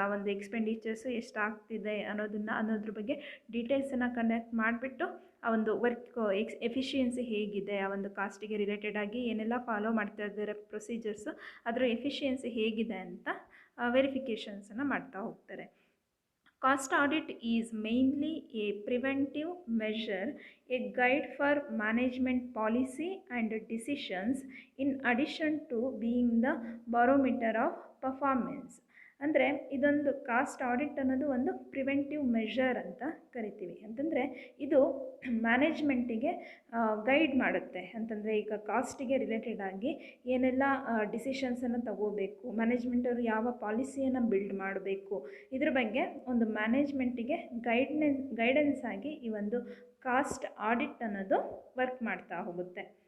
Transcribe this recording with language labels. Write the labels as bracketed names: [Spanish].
[Kannada] ಆ ಒಂದು ಎಕ್ಸ್ಪೆಂಡಿಚರ್ಸು ಎಷ್ಟಾಗ್ತಿದೆ ಅನ್ನೋದ್ರ ಬಗ್ಗೆ ಡೀಟೇಲ್ಸನ್ನು ಕನೆಕ್ಟ್ ಮಾಡಿಬಿಟ್ಟು ಆ ಒಂದು ವರ್ಕ್ ಎಫಿಷಿಯನ್ಸಿ ಹೇಗಿದೆ, ಆ ಒಂದು ಕಾಸ್ಟಿಗೆ ರಿಲೇಟೆಡ್ ಆಗಿ ಏನೆಲ್ಲ ಫಾಲೋ ಮಾಡ್ತಾ ಇದ್ದಾರೆ ಪ್ರೊಸೀಜರ್ಸು, ಅದರ ಎಫಿಷಿಯನ್ಸಿ ಹೇಗಿದೆ ಅಂತ ವೆರಿಫಿಕೇಷನ್ಸನ್ನು ಮಾಡ್ತಾ ಹೋಗ್ತಾರೆ. [English] Cost audit is mainly a preventive measure, a guide for management policy and decisions in addition to being the barometer of performance. [Kannada] ಅಂದರೆ ಇದೊಂದು ಕಾಸ್ಟ್ ಆಡಿಟ್ ಅನ್ನೋದು ಒಂದು ಪ್ರಿವೆಂಟಿವ್ ಮೆಷರ್ ಅಂತ ಕರಿತೀವಿ. ಅಂತಂದರೆ ಇದು ಮ್ಯಾನೇಜ್ಮೆಂಟಿಗೆ ಗೈಡ್ ಮಾಡುತ್ತೆ. ಅಂತಂದರೆ ಈಗ ಕಾಸ್ಟಿಗೆ ರಿಲೇಟೆಡ್ ಆಗಿ ಏನೆಲ್ಲ ಡಿಸಿಷನ್ಸನ್ನು ತಗೋಬೇಕು, ಮ್ಯಾನೇಜ್ಮೆಂಟವರು ಯಾವ ಪಾಲಿಸಿಯನ್ನು ಬಿಲ್ಡ್ ಮಾಡಬೇಕು, ಇದ್ರ ಬಗ್ಗೆ ಒಂದು ಮ್ಯಾನೇಜ್ಮೆಂಟಿಗೆ ಗೈಡೆನ್ಸ್ ಆಗಿ ಈ ಒಂದು ಕಾಸ್ಟ್ ಆಡಿಟ್ ಅನ್ನೋದು ವರ್ಕ್ ಮಾಡ್ತಾ ಹೋಗುತ್ತೆ.